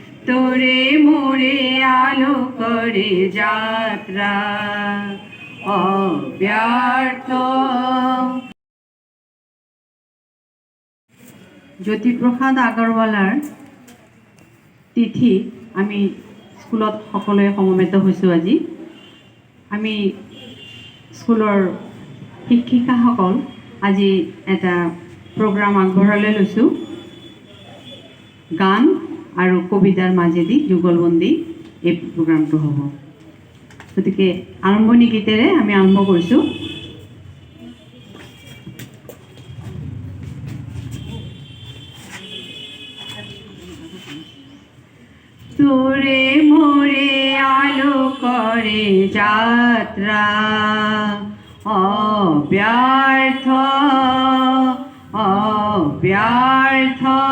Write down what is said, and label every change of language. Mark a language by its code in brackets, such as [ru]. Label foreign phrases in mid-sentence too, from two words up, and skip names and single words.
[as] তোরে মোরে আলো করে যাত্রা অব্যর্থ। জ্যোতিপ্ৰসাদ আগৰৱালাৰ তিথি আমি স্কুলত সকলোৱে সমবেত হৈছোঁ। আজি আমি স্কুলৰ শিক্ষিকাসকল আজি এটা প্ৰগ্ৰাম আগবঢ়ালৈ লৈছোঁ। গান আৰু কবিতাৰ মাজেদি যুগলবন্দী এই প্ৰগ্ৰামটো হ'ব। গতিকে আৰম্ভণি গীতেৰে আমি আৰম্ভ কৰিছোঁ। তোরে মোরে আলো করে যাত্রা অব্যর্থ অব্যর্থ।